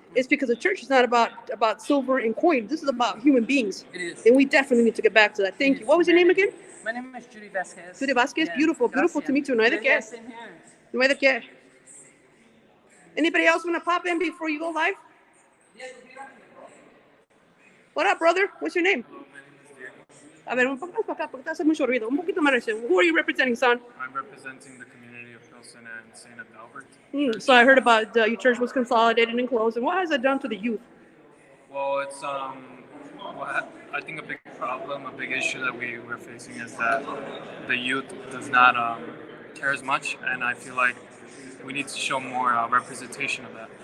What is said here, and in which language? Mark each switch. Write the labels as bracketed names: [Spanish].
[English] It's because the church is not about silver and coin. This is about human beings. It is. And we definitely need to get back to that. Thank you. What was your name again? My name is Judy Vasquez. Judy Vasquez. Yeah. Beautiful to meet you. [Spanish] No hay de qué. [English] Yes, same here. [Spanish] No hay de qué. [English] Anybody else want to pop in before you go live? What up, brother? What's your name? [Spanish] A ver, un poco para acá, porque te hace mucho ruido. Un poquito más. [English] Who are you representing, son? I'm representing the community of Pilsen and St. Adalbert. So I heard about your church was consolidated and closed. And what has it done to the youth? Well, it's I think a big problem, a big issue that we're facing is that the youth does not care as much, and I feel like we need to show more representation of that.